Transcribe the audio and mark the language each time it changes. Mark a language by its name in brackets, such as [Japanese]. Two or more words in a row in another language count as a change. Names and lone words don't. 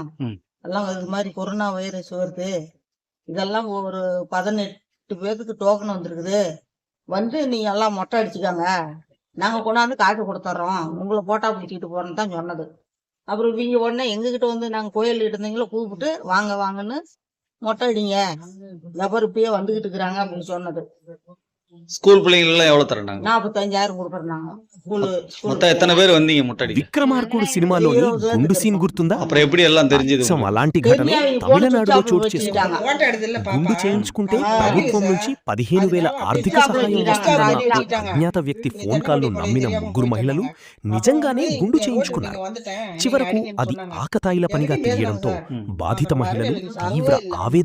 [Tamil] எல்லாம் இது மாதிரி கொரோனா வைரஸ் வருது, இதெல்லாம் ஒரு 18 பேருக்கு டோக்கன் வந்திருக்குது, வந்து நீங்க எல்லாம் மொட்டை அடிச்சுக்காங்க, நாங்க கொண்டாந்து காசு கொடுத்துட்றோம், உங்களை போட்டா பிடிச்சிட்டு போறோன்னு தான் சொன்னது. அப்புறம் இவங்க உடனே எங்ககிட்ட வந்து நாங்க கோயில்கிட்ட இருந்தீங்களோ கூப்பிட்டு வாங்க வாங்கன்னு மொட்டை அடிங்க, எவர் இப்பயே வந்துகிட்டு இருக்கிறாங்க அப்படின்னு சொன்னது. ஸ்கூல் பிள்ளைங்க எல்லாம் எவ்வளவு தரண்டாங்க? 45,000 கொடுக்கறாங்க. மொத்தம் எத்தனை பேர் வந்தீங்க மொட்டை அடிக்க? [Telugu] విక్రమార్కుడు సినిమాలోని గుండు సీన్ గుర్తుందా? [Tamil] அப்புறம் எப்படி எல்லாம் தெரிஞ்சது? [Telugu] అచ్చం అలాంటి ఘటనే తమిళనాడులో చోటు చేసుకుంది. గుండు చేయించుకుంటే ప్రభుత్వం నుంచి 15,000 ఆర్థిక సహాయం వస్తుందన్న అజ్ఞాత వ్యక్తి ఫోన్ కాల్ను నమ్మిన 3 మహిళలు నిజంగానే గుండు చేయించుకున్నారు. చివరకు అది ఆకతాయిల పనిగా తెలియడంతో బాధిత మహిళలు తీవ్ర ఆవేదన